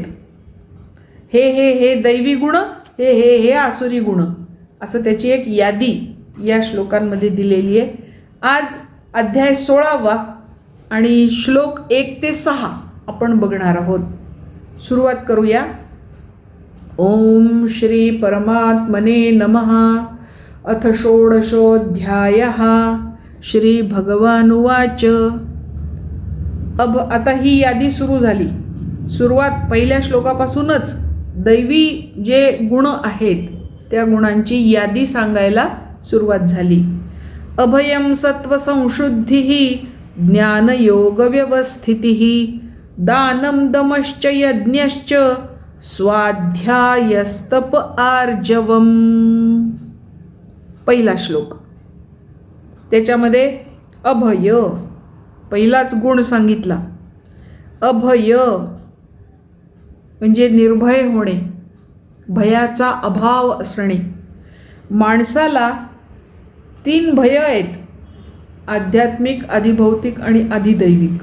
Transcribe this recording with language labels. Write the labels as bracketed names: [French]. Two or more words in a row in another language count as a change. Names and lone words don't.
[Marathi] हे दैवी गुण, हे आसुरी गुण, असं त्याची एक यादी या श्लोकांमध्ये दिलेली आहे. आज अध्याय 16वा आणि श्लोक 1 ते 6 आपण बघणार आहोत. सुरुवात करूया. [Sanskrit] ओम श्री परमात्मने नमः. अथ षोडशोऽध्यायः. श्री भगवानुवाच. [Marathi] आता ही यादी सुरू झाली. सुरुवात पहिल्या श्लोकापासूनच दैवी जे गुण आहेत त्या गुणांची यादी सांगायला सुरुवात झाली. [Sanskrit] अभयं सत्त्वसंशुद्धिः ज्ञानयोगव्यवस्थितिः दानं दमश्च यज्ञश्च स्वाध्यायस्तप आर्जवम्. [Marathi] पहिला श्लोक, त्याच्यामध्ये अभय पहिलाच गुण सांगितला. अभय म्हणजे निर्भय होणे, भयाचा अभाव असणे. माणसाला 3 भय आहेत, आध्यात्मिक, अधिभौतिक आणि अधिदैविक.